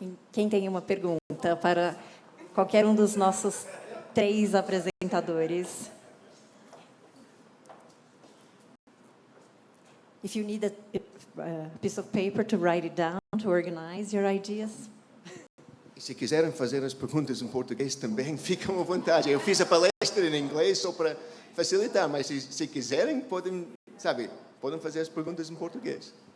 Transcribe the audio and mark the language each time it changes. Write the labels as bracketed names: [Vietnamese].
[Portuguese] Quem tem uma pergunta para qualquer um dos nossos 3 apresentadores? [English] If you need a piece of paper to write it down, to organize your ideas. [Portuguese] E se quiserem fazer as perguntas em português também, fiquem à vontade. Eu fiz a palestra em inglês só para facilitar, mas se quiserem, podem fazer as perguntas em português.